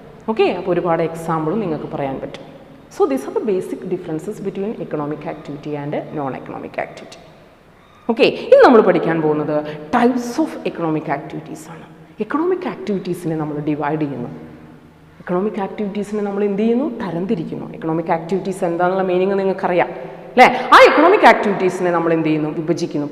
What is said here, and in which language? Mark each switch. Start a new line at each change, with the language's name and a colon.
Malayalam: Okay, അപ്പോൾ ഒരുപാട് എക്സാമ്പിളും നിങ്ങൾക്ക് പറയാൻ പറ്റും.
English: So these are the basic differences between economic activity and non-economic activity.
Malayalam: Okay, ഇന്ന് നമ്മൾ പഠിക്കാൻ പോകുന്നത് ടൈപ്സ് ഓഫ് എക്കണോമിക് ആക്ടിവിറ്റീസ് ആണ്. എക്കണോമിക് ആക്ടിവിറ്റീസിനെ നമ്മൾ ഡിവൈഡ് ചെയ്യുന്നു. എക്കണോമിക് ആക്ടിവിറ്റീസിനെ നമ്മൾ എന്ത് ചെയ്യുന്നു? തരംതിരിക്കുന്നു. എക്കണോമിക് ആക്ടിവിറ്റീസ് എന്താണെന്നുള്ള മീനിങ് നിങ്ങൾക്കറിയാം അല്ലേ? ആ എക്കണോമിക് ആക്ടിവിറ്റീസിനെ നമ്മൾ എന്ത് ചെയ്യുന്നു? വിഭജിക്കുന്നു.